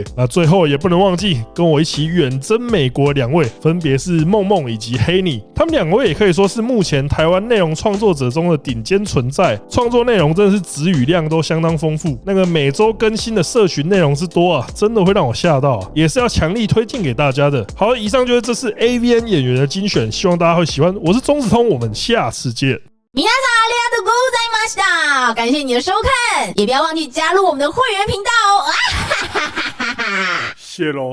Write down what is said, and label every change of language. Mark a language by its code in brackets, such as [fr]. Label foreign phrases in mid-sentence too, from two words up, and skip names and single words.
[zh] 那最后也不能忘记跟我一起远征美国两位，分别是梦梦以及黑妮，他们两位也可以说是目前台湾内容创作者中的顶尖存在，创作内容真的是质与量都相当丰富，那个每周更新的社群内容之多啊，真的会让我吓到啊，也是要强力推荐给大家的。好，以上就是这次 AVN 演员的精选，希望大家会喜欢。我是中子通，我们下次见。 [ja] 皆さんありがとうございました。 [zh] 感谢你的收看，也不要忘记加入我们的会员频道哦。谢喽。